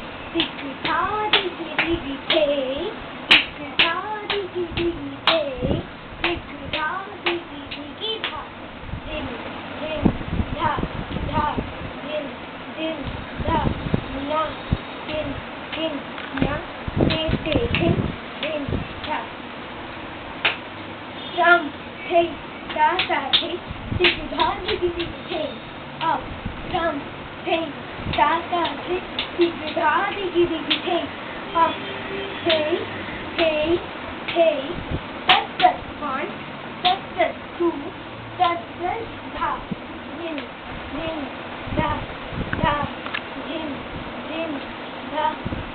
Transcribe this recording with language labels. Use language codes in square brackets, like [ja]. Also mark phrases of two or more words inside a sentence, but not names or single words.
[en] Diggy ta, diggy diggy tay. Diggy ta, diggy diggy tay. Diggy ta, diggy diggy ta. Din, din, da, da. Din, din, da, na. Din, din, na. Te, te, din, din, da. Drum, tay, da, da, tay. Diggy ta, diggy diggy tay. Up, drum, tay, da, da, tay. Diggy da, diggy diggy tay. Up, tay, tay, tay. That's the one. That's the two. That's the da. Din, din, da, da. Din, din, da.